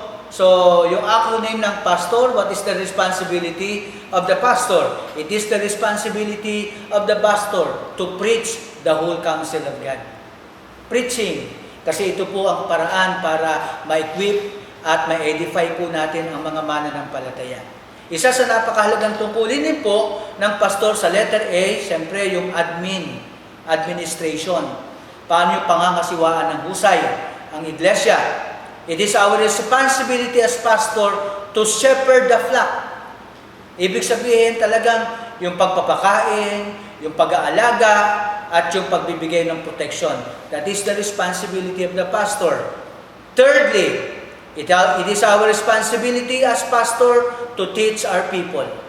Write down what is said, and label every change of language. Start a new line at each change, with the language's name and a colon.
English: So,
Filipino: yung acronym ng pastor,
English: what is the responsibility of the pastor? It is the responsibility of the pastor to preach the whole counsel of God. Preaching.
Filipino: Kasi ito po ang paraan para ma-equip at ma-edify po natin ang mga mananampalataya. Isa sa napakahalagang tungkulin din po ng pastor sa letter A, siyempre yung administration. Paano yung pangangasiwaan ng husay ang iglesia?
English: It is our responsibility as pastor to shepherd the flock.
Filipino: Ibig sabihin talagang yung pagpapakain, yung pag-aalaga, at yung pagbibigay ng protection.
English: That is the responsibility of the pastor. Thirdly, it is our responsibility as pastor to teach our people.